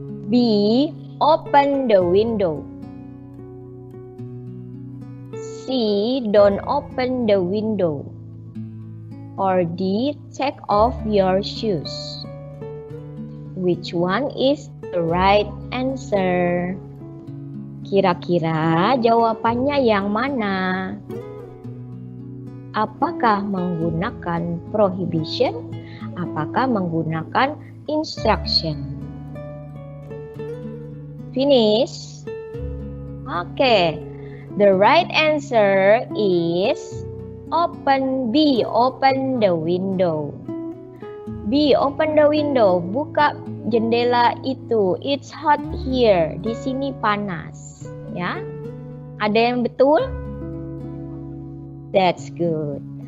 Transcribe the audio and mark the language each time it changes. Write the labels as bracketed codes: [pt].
[en] B. Open the window. C. Don't open the window. Or D. Take off your shoes. Which one is the right answer? [id] Kira-kira jawabannya yang mana? Apakah menggunakan prohibition? Apakah menggunakan instruction? [en] Finish? Okay. The right answer is open B. Open the window. B. Open the window. [id] Buka jendela itu. [en] It's hot here. [id] Di sini panas. Ya. Ada yang betul? [en] That's good.